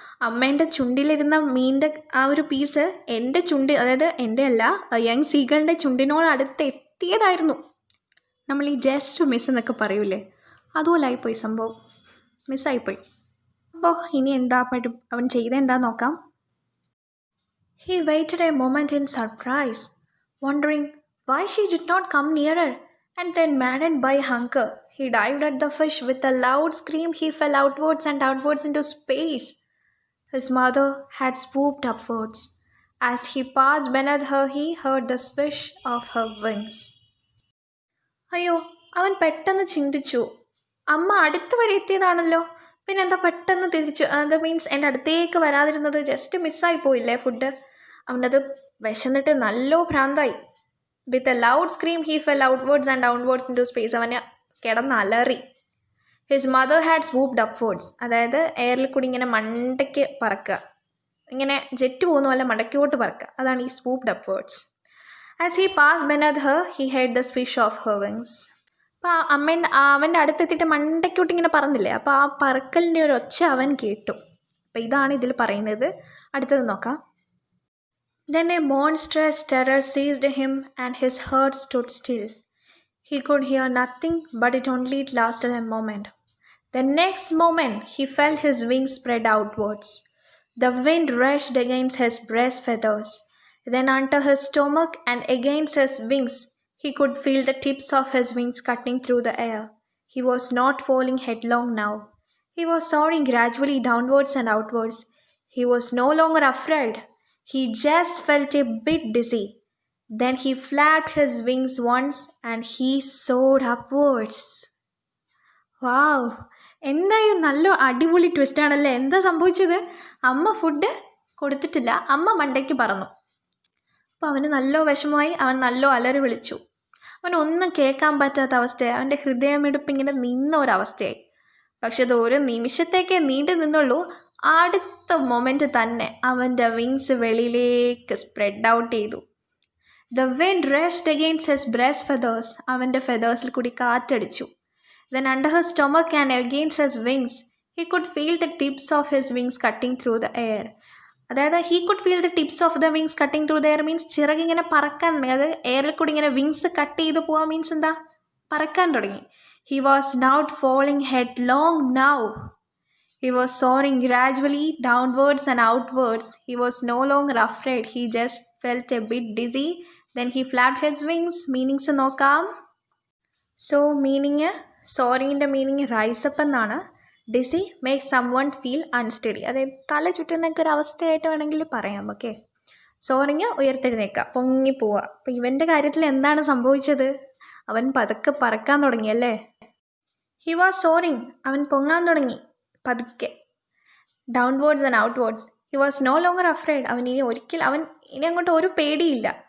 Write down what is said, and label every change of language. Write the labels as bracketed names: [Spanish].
[Malayalam] അമ്മേൻ്റെ ചുണ്ടിലിരുന്ന മീനിൻ്റെ ആ ഒരു പീസ് എൻ്റെ ചുണ്ട്, അതായത് എൻ്റെ അല്ല, യങ് സീഗളിൻ്റെ ചുണ്ടിനോട് അടുത്ത് എത്തിയതായിരുന്നു. നമ്മൾ ഈ ജസ്റ്റ് മിസ് എന്നൊക്കെ പറയൂലേ, അതുപോലെ ആയിപ്പോയി സംഭവം, മിസ്സായിപ്പോയി. അപ്പോൾ ഇനി എന്താ അവൻ ചെയ്ത എന്താ നോക്കാം. [English] He waited a moment in surprise, wondering why she did not come nearer, and then maddened by hunger, he dived at the fish. With a loud scream, he fell outwards and outwards into space. His mother had swooped upwards. As he passed beneath her, he heard the swish of her wings. [Malayalam] അയ്യോ, അവൻ പെട്ടെന്ന് ചിന്തിച്ചു, അമ്മ അടുത്ത് വരെ എത്തിയതാണല്ലോ, പിന്നെ എന്താ പെട്ടെന്ന് തിരിച്ചു? അത് മീൻസ് എൻ്റെ അടുത്തേക്ക് വരാതിരുന്നത് ജസ്റ്റ് മിസ്സായി പോയില്ലേ ഫുഡ്. അവനത് വിശന്നിട്ട് നല്ല ഭ്രാന്തായി. [English] With a loud scream he fell outwards and downwards into space. [Malayalam] അവന് കിടന്ന് അലറി. [English] his mother had swooped upwards, [Malayalam] അതായത് എയറിൽ കൂടി ഇങ്ങനെ മണ്ടയ്ക്ക് പറക്കുക, ഇങ്ങനെ ജെറ്റ് പോകുന്ന പോലെ മണ്ടയ്ക്കോട്ട് പറക്കുക, അതാണ് ഈ സ്വൂപ്ഡ് upwards. [English] As he pass beneath her, he heard the swish of her wings. [Malayalam] അപ്പോൾ അവൻ്റെ അടുത്തെത്തിയിട്ട് മണ്ടയ്ക്കോട്ട് ഇങ്ങനെ പറന്നില്ലേ, അപ്പോൾ ആ പറക്കലിൻ്റെ ഒരു ഒച്ച അവൻ കേട്ടു. അപ്പോൾ ഇതാണ് ഇതിൽ പറയുന്നത്. അടുത്തത് നോക്കാം. [English] Then a monstrous terror seized him and his heart stood still. He could hear nothing, but it only lasted a moment. The next moment, he felt his wings spread outwards. The wind rushed against his breast feathers. Then under his stomach and against his wings, he could feel the tips of his wings cutting through the air. He was not falling headlong now. He was soaring gradually downwards and outwards. He was no longer afraid. He just felt a bit dizzy. Then he flapped his wings once and he soared upwards. [Malayalam] വാവ്, എന്തായാലും നല്ല അടിപൊളി ട്വിസ്റ്റാണല്ലേ. എന്താ സംഭവിച്ചത്? അമ്മ food കൊടുത്തിട്ടില്ല, അമ്മ മണ്ടയ്ക്ക് പറന്നു. അപ്പോൾ അവന് നല്ല വിഷമമായി. അവൻ നല്ല അലറി വിളിച്ചു. അവനൊന്നും കേൾക്കാൻ പറ്റാത്ത അവസ്ഥയായി. അവൻ്റെ ഹൃദയമിടിപ്പ് ഇങ്ങനെ നിന്ന ഒരവസ്ഥയായി. പക്ഷെ അത് ഒരു നിമിഷത്തേക്കേ നീണ്ടു നിന്നുള്ളൂ. അടുത്ത മൊമെൻറ്റ് തന്നെ അവൻ്റെ വിങ്സ് വെളിയിലേക്ക് സ്പ്രെഡ് ഔട്ട് ചെയ്തു. [English] The wind rushed against his breast feathers. [Malayalam] അവൻ്റെ ഫെതേഴ്സിൽ കൂടി കാറ്റടിച്ചു. [English] Then under his stomach and against his wings he could feel the tips of his wings cutting through the air. [Malayalam] അതായത് [English] he could feel the tips of the wings cutting through the air [Malayalam] means ചിറകിങ്ങനെ പറക്കാൻ, അതായത് എയറിൽ കൂടി ഇങ്ങനെ wings cut ചെയ്ത് പോകാൻ means എന്താ, പറക്കാൻ തുടങ്ങി. [English] He was not falling headlong now. He was soaring gradually downwards and outwards. He was no longer afraid. He just felt a bit dizzy. Then he flapped his wings. [Malayalam] Meanings നോക്കാം. [English] So meaning, soaring ൻ്റെ meaning rise up എന്നാണ്. Dizzy makes someone feel unsteady. [Malayalam] അതായത് തല ചുറ്റുന്നൊക്കെ ഒരു അവസ്ഥയായിട്ട് വേണമെങ്കിൽ പറയാം. Okay, soaring ഉയർത്തെഴുന്നേക്കുക, പൊങ്ങിപ്പോവുക. അപ്പോൾ ഇവൻ്റെ കാര്യത്തിൽ എന്താണ് സംഭവിച്ചത്? അവൻ പതുക്കെ പറക്കാൻ തുടങ്ങിയല്ലേ. [English] he was soaring, [Malayalam] അവൻ പൊങ്ങാൻ തുടങ്ങി പതുക്കെ. [English] Downwards and outwards. He was no longer afraid. [Malayalam] അവൻ ഇനി അങ്ങോട്ട് ഒരു പേടിയില്ല.